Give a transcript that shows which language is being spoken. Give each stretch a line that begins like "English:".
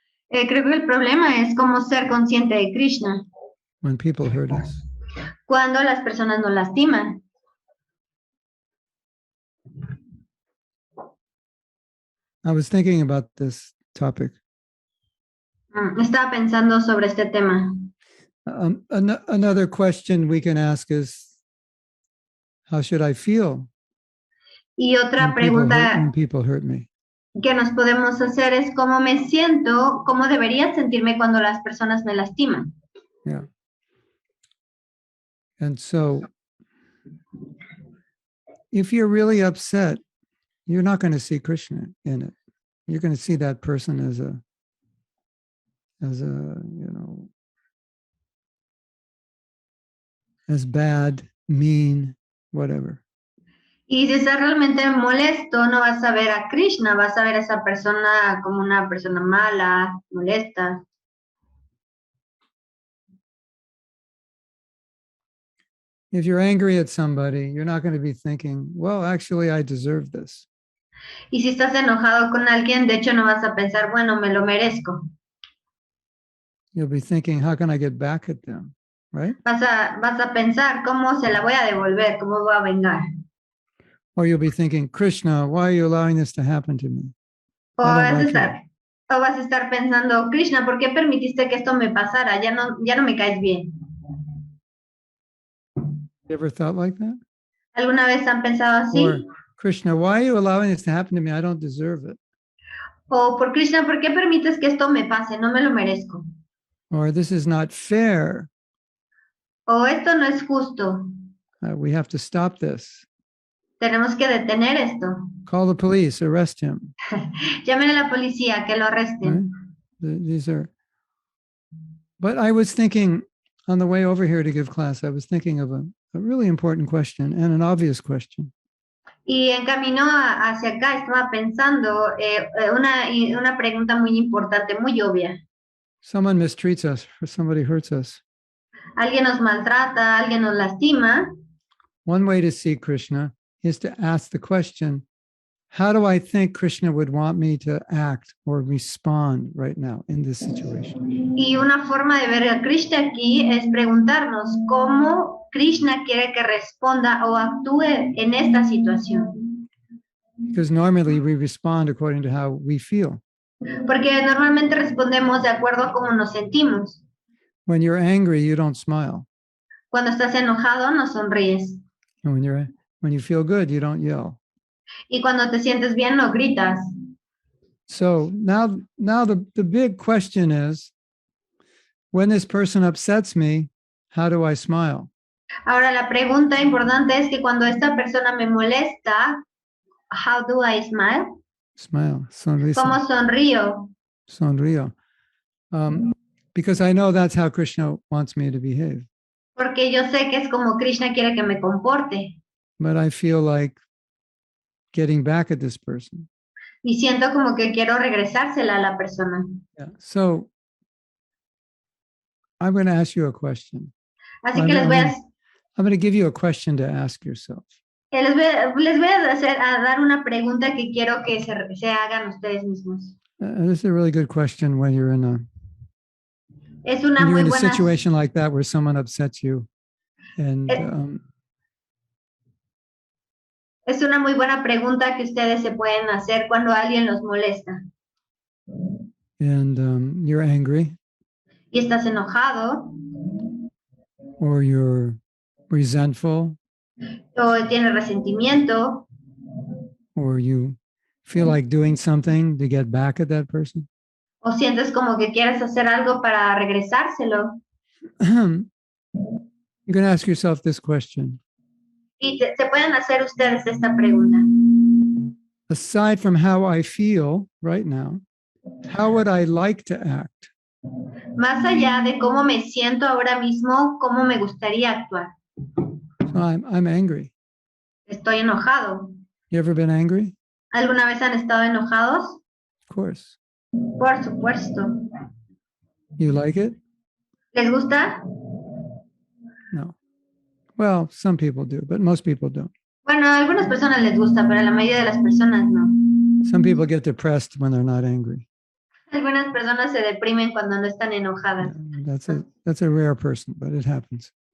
Spanish: Creo que el problema es cómo ser consciente de Krishna.
English: When people hurt us.
Spanish: Cuando las personas nos lastiman.
English: I was thinking about this topic.
Spanish: Estaba pensando sobre este tema.
English: Another question we can ask is, how should I feel?
Spanish: Y otra pregunta
English: when people hurt me?
Spanish: Que nos podemos hacer es cómo me siento, cómo debería sentirme cuando las personas me lastiman.
English: Yeah. And so, if you're really upset, you're not going to see Krishna in it. You're going to see that person as a, you know, as bad, mean, whatever.
Spanish: Y si estás realmente molesto, no vas a ver a Krishna, vas a ver a esa persona como una persona mala, molesta.
English: If you're angry at somebody, you're not going to be thinking, well, actually, I deserve this.
Spanish: Y si estás enojado con alguien, de hecho no vas a pensar, bueno, me lo merezco.
English: You'll be thinking, how can I get back at them, right?
Spanish: Vas a pensar, ¿cómo se la voy a devolver? ¿Cómo voy a vengar?
English: Or you'll be thinking, Krishna, why are you allowing this to happen to me?
Spanish: O vas a estar pensando, Krishna, ¿por qué permitiste que esto me pasara? Ya no me caes bien.
English: You ever thought like that?
Spanish: ¿Alguna vez han pensado así?
English: Or, Krishna, why are you allowing this to happen to me? I don't deserve it.
Spanish: O por Krishna, ¿por qué permites que esto me pase? No me lo merezco.
English: Or this is not fair.
Spanish: O esto no es justo.
English: We have to stop this.
Spanish: Tenemos que detener esto.
English: Call the police, arrest him.
Spanish: Llamen a la policía, que lo arresten.
English: Right? These are. But I was thinking on the way over here to give class, I was thinking of a really important question and an obvious question.
Spanish: Y en camino hacia acá estaba pensando una pregunta muy importante, muy obvia.
English: Someone mistreats us or somebody hurts us.
Spanish: Alguien nos maltrata, alguien nos lastima.
English: One way to see Krishna is to ask the question, how do I think Krishna would want me to act or respond right now in this situation?
Spanish: Y una forma de ver a Krishna aquí es preguntarnos cómo Krishna quiere que responda o actúe en esta situación.
English: Because normally we respond according to how we feel.
Spanish: Porque normalmente respondemos de acuerdo a cómo nos sentimos.
English: When you're angry, you don't smile.
Spanish: Cuando estás enojado, no sonríes.
English: And when you feel good, you don't yell.
Spanish: Y cuando te sientes bien, no gritas.
English: So now the big question is, when this person upsets me, how do I smile?
Spanish: Ahora la pregunta importante es que cuando esta persona me molesta,
English: how do I smile?
Spanish: Smile, sonrisa, ¿Cómo sonrío? sonrío.
English: Because I know that's how Krishna wants me to behave.
Spanish: Porque yo sé que es como Krishna quiere que me comporte.
English: But I feel like getting back at this person.
Spanish: Y siento como que quiero regresársela a la persona.
English: Yeah. So I'm going to ask you a question.
Spanish: Así que les voy
English: I'm going to give you a question to ask yourself.
Spanish: les voy a dar una pregunta que quiero que se hagan ustedes mismos.
English: This is a really good question when you're in a
Spanish: Es una
English: when you're
Spanish: muy
English: in a
Spanish: buena
English: situation like that where someone upsets you, and
Spanish: es una muy buena pregunta que ustedes se pueden hacer cuando alguien los molesta.
English: you're angry,
Spanish: Y estás enojado
English: or you're resentful,
Spanish: o tienes resentimiento
English: or you feel like doing something to get back at that person.
Spanish: o sientes como que quieres hacer algo para regresárselo.
English: You're going to ask yourself this question.
Spanish: Y se pueden hacer ustedes esta pregunta.
English: Aside from how I feel right now, how would I like to act?
Spanish: Más allá de cómo me siento ahora mismo, cómo me gustaría actuar.
English: So I'm angry.
Spanish: Estoy enojado.
English: You ever been angry?
Spanish: ¿Alguna vez han estado enojados?
English: Of course.
Spanish: Por supuesto.
English: You like it?
Spanish: ¿Les gusta?
English: No. Well, some people do, but most people don't.
Spanish: Bueno, a algunas personas les gusta, pero a la mayoría de las personas no.
English: Some people get depressed when they're not angry.
Spanish: Algunas personas se deprimen cuando no están enojadas.
English: That's a rare person, but it happens.